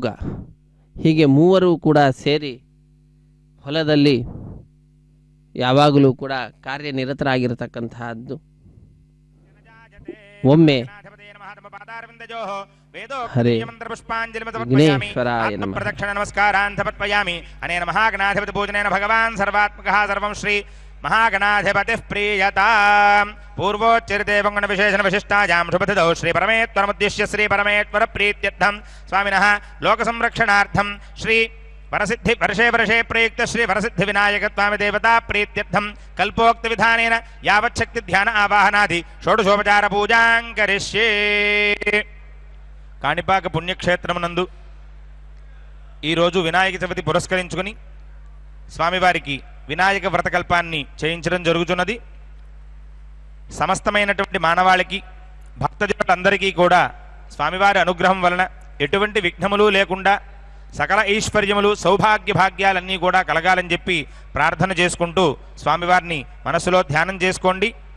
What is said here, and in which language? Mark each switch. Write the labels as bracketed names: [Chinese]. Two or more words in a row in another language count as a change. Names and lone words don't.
[Kannada] ಹೀಗೆ ಮೂವರು ಕೂಡ ಸೇರಿ ಹೊಲದಲ್ಲಿ ಯಾವಾಗಲೂ ಕೂಡ ಕಾರ್ಯನಿರತರಾಗಿರತಕ್ಕಂತಹದ್ದು. [Sanskrit] ಒಮ್ಮೆ ಹರೇ ವಿಘ್ನೇಶ್ವರಾಯ ನಮಃ ಪ್ರದಕ್ಷಿಣ ನಮಸ್ಕಾರಾನ್ ಸಮರ್ಪಯಾಮಿ. ಅನೇನ ಮಹಾಗಣಾಧಿಪತಿ ಪೂಜನೇನ ಭಗವಾನ್ ಸರ್ವಾತ್ಮಕಃ ಸರ್ವಂ ಶ್ರೀ ಮಹಾಗಣಾಧಿಪತಿಃ ಪ್ರೀಯತಾಂ. ಪೂರ್ವೋಚ್ಚರಿತೆ ಪಂಗಣ ವಿಶೇಷಣ ವಿಶಿಷ್ಟಾಯಾಂ ಶುಭತಿಥೌ ಶ್ರೀ ಪರಮೇಶ್ವರಮುದ್ದೇಶ್ಯ ಶ್ರೀ ಪರಮೇಶ್ವರ ಪ್ರೀತ್ಯರ್ಥಂ ಸ್ವಾಮಿನಃ ಲೋಕ ಸಂರಕ್ಷಣಾರ್ಥಂ ಶ್ರೀ ವರಸಿದ್ಧಿ ವರ್ಷೇ ವರ್ಷೇ ಪ್ರಯುಕ್ತ ಶ್ರೀ ವರಸಿದ್ಧಿ ವಿನಾಯಕತ್ವಾಮಿ ದೇವತಾ ಪ್ರೀತ್ಯರ್ಥಂ ಕಲ್ಪೋಕ್ತ ವಿಧಾನೇನ ಯಾವಚ್ಛಕ್ತಿ ಧ್ಯಾನ ಆವಾಹನಾದಿ ಷೋಡಶೋಪಚಾರ ಪೂಜಾಂ ಕರಿಷ್ಯೇ. [Telugu] కాణిపాక పుణ్యక్షేత్రమునందు ఈరోజు వినాయక చవితి పురస్కరించుకుని స్వామివారికి వినాయక వ్రతకల్పాన్ని చేయించడం జరుగుతున్నది. సమస్తమైనటువంటి మానవాళికి భక్తజనులందరికీ కూడా స్వామివారి అనుగ్రహం వలన ఎటువంటి విఘ్నములు లేకుండా సకల ఐశ్వర్యములు సౌభాగ్య భాగ్యాలన్నీ కూడా కలగాలని చెప్పి ప్రార్థన చేసుకుంటూ స్వామివారిని మనసులో ధ్యానం చేసుకోండి.